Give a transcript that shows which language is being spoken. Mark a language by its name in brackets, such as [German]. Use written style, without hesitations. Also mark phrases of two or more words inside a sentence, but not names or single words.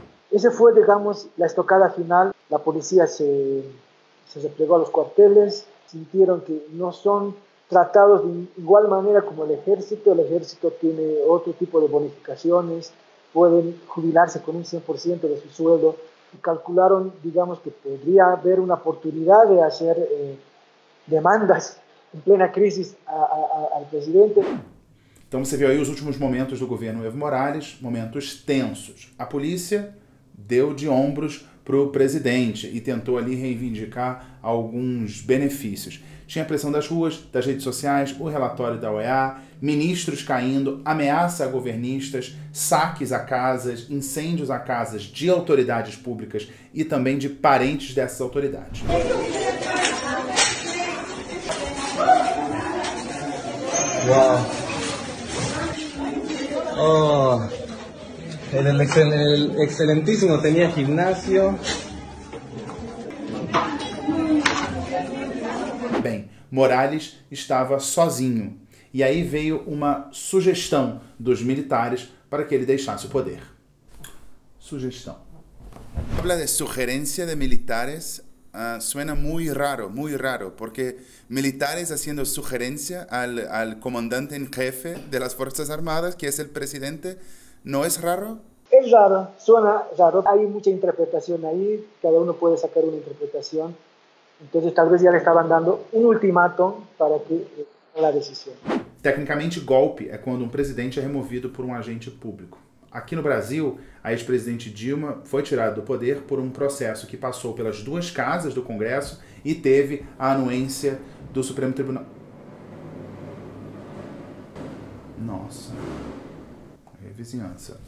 [Spanish] Esa fue, digamos, la estocada final. La policía se replegó a los cuarteles, sintieron que no son tratados de igual manera como el ejército. El ejército tiene otro tipo de bonificaciones, pueden jubilarse con un 100% de su sueldo, y calcularon, digamos, que podría haber una oportunidad de hacer demandas em plena crisis ao presidente. [Portuguese] Então você viu aí os últimos momentos do governo Evo Morales, momentos tensos. A polícia deu de ombros para o presidente e tentou ali reivindicar alguns benefícios. Tinha pressão das ruas, das redes sociais, o relatório da OEA, ministros caindo, ameaça a governistas, saques a casas, incêndios a casas de autoridades públicas e também de parentes dessas autoridades. [English] Wow. [Spanish] Oh, el excelentísimo tenía gimnasio. [Portuguese] Bem, Morales estava sozinho. E aí veio uma sugestão dos militares para que ele deixasse o poder. Sugestão. [Spanish] Habla de sugerencia de militares, suena muy raro, porque militares haciendo sugerencia al comandante en jefe de las Fuerzas Armadas, que es el presidente, ¿no es raro? Es raro, suena raro. Hay mucha interpretación ahí, cada uno puede sacar una interpretación. Entonces tal vez ya le estaban dando un ultimátum para que la decisión. [Portuguese] Tecnicamente, golpe é quando um presidente é removido por um agente público. Aqui no Brasil, a ex-presidente Dilma foi tirada do poder por um processo que passou pelas duas casas do Congresso e teve a anuência do Supremo Tribunal. Nossa, vizinhança.